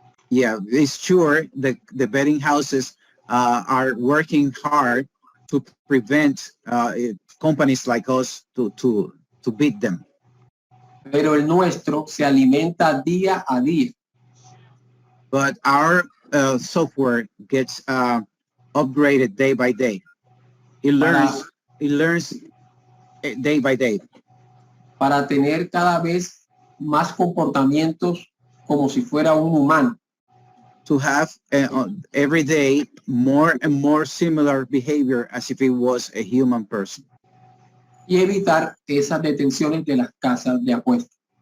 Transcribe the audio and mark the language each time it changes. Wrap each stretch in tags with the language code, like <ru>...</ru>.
<en>Yeah, it's sure the betting houses are working hard to prevent companies like us to beat them.</en> <es>Pero el nuestro se alimenta día a día.</es> <en>But our software gets upgraded day by day. It learns day by day.</en> <es>Para tener cada vez más comportamientos como si fuera un humano.</es> <en>To have every day more and more similar behavior as if it was a human person.</en> <es>Y evitar esas detenciones de las casas de apuestas.</es>